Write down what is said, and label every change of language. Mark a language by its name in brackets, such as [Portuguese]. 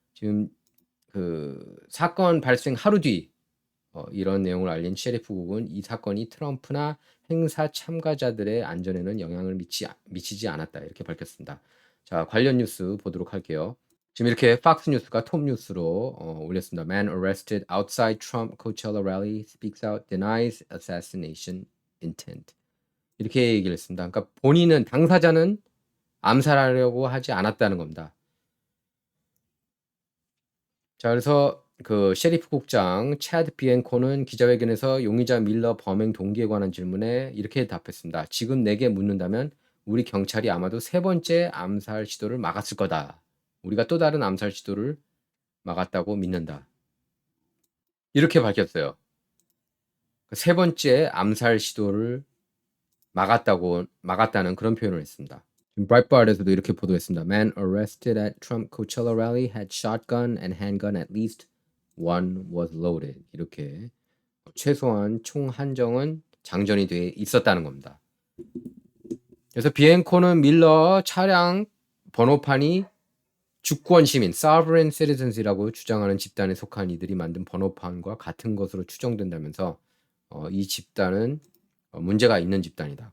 [Korean] 지금 그 사건 발생 하루 뒤 이런 내용을 알린 셰리프국은 이 사건이 트럼프나 행사 참가자들의 안전에는 영향을 미치지 않았다 이렇게 밝혔습니다. 자, 관련 뉴스 보도록 할게요. 지금 이렇게 팍스 뉴스가 톱 뉴스로 올렸습니다. [English] Man arrested outside Trump Coachella rally speaks out, denies assassination intent. [Korean] 이렇게 얘기를 했습니다. 그러니까 본인은 당사자는 암살하려고 하지 않았다는 겁니다. 자, 그래서 그 셰리프 국장 차드 비엔코는 기자회견에서 용의자 밀러 범행 동기에 관한 질문에 이렇게 답했습니다. 지금 내게 묻는다면 우리 경찰이 아마도 세 번째 암살 시도를 막았을 거다. 우리가 또 다른 암살 시도를 막았다고 믿는다. 이렇게 밝혔어요. 세 번째 암살 시도를 막았다는 그런 표현을 했습니다. 지금 브라이트바르에서도 이렇게 보도했습니다. [English] Man arrested at Trump Coachella rally had shotgun and handgun at least one was loaded. [Korean] 이렇게 최소한 총 한정은 장전이 돼 있었다는 겁니다. 그래서 비엔코는 밀러 차량 번호판이 주권 시민 (sovereign citizens)이라고 주장하는 집단에 속한 이들이 만든 번호판과 같은 것으로 추정된다면서 이 집단은 문제가 있는 집단이다.